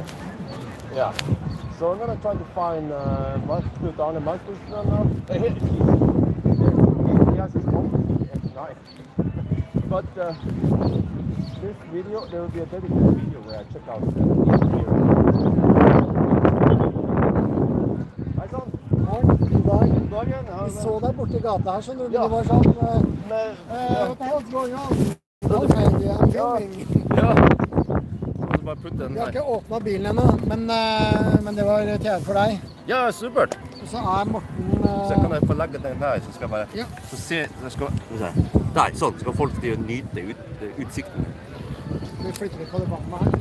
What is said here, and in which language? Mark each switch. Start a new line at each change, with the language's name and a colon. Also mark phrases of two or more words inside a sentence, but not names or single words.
English: Yeah. So I'm gonna try to find put down a microphone now. Here it is. He has his own X9. But this video, there will be a dedicated video where I check out the interior.
Norwegian: Hei sann. God dagen. Ja, Vi så deg borte i gata her, skjønner du. Ja. Det var sånn Med,
English: what's going on? Okay, I'm filming.
Norwegian: ja. Så må du bare putte den Vi har her. ikke åpnet bilen ennå, men det var TV for deg. Ja, supert. Og så er Morten Så kan jeg få legge den her, så skal jeg bare Ja. så se, jeg skal se. Der, sånn, skal folk til å nyte utsikten. Vi flytter litt på debatten her.